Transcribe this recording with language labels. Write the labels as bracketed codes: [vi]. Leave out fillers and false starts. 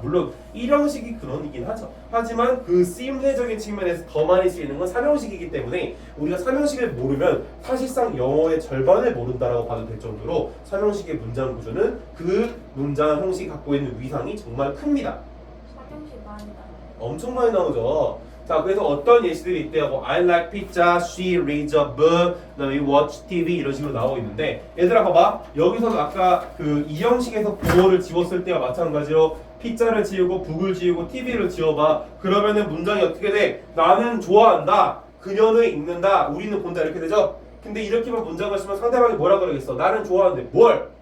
[ko] 물론 1형식이 근원이긴 하죠. 하지만 그 쓰임새적인 측면에서 더 많이 쓰이는 건 3형식이기 때문에 우리가 3형식을 모르면 사실상 영어의 절반을 모른다라고 봐도 될 정도로 3형식의 문장 구조는 그 문장 형식이 갖고 있는 위상이 정말 큽니다. 사경식 많이 나와요. 엄청 많이 나오죠. 자, 그래서 어떤 예시들이 있대요. [en] 뭐, I like pizza, she reads a book, [ko] 그다음에 [en] watch TV [ko] 이런 식으로 나오고 있는데, 얘들아 봐봐. 여기서 아까 그 이형식에서 부호를 지웠을 때와 마찬가지로 피자를 지우고 북을 지우고 TV를 지워봐. 그러면은 문장이 어떻게 돼? 나는 좋아한다. 그녀는 읽는다. 우리는 본다. 이렇게 되죠. 근데 이렇게만 문장을 쓰면 상대방이 뭐라 그러겠어? 나는 좋아하는데 뭘?